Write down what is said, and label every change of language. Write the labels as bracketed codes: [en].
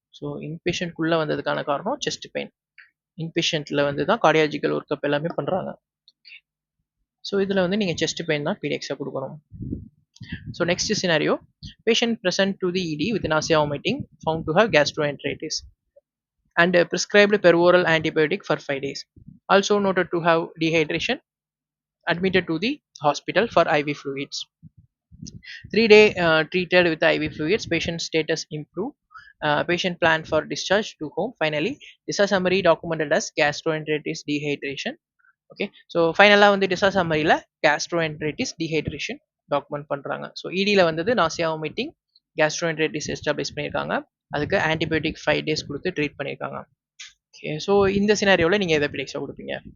[ta] So இன்பேஷண்ட்குள்ளே வந்ததுக்கான காரணம் chest pain. இன்பேஷண்ட்டில் வந்து தான் கார்டியாலஜிக்கல் ஒர்க்அப் எல்லாமே பண்ணுறாங்க. ஸோ இதில் வந்து நீங்கள் செஸ்ட் பெயின் தான் பிடிஎக்ஸாக கொடுக்கணும். [en] So next scenario, patient present to the ED with nausea vomiting found to have gastroenteritis and prescribed peroral antibiotic for 5 days. Also noted to have dehydration, admitted to the hospital for IV fluids. 3-day treated with IV fluids, patient status improved. Patient plan for discharge to home. Finally, this is summary documented as gastroenteritis dehydration. [ta] Okay, so ஃபைனலாக வந்து டிசாசமரியில் கேஸ்ட்ரோஎன்ட்ரைட்டிஸ் dehydration document பண்ணுறாங்க. So இடியில் வந்தது nausea vomiting, கேஸ்ட்ரோஎன்ட்ரைட்டிஸ் establish பண்ணியிருக்காங்க, அதுக்கு antibiotic 5 days கொடுத்து treat பண்ணியிருக்காங்க. Okay, so இந்த சினாரியோவில் நீங்கள் எதை பிடிஎக்ஸாக கொடுப்பீங்க?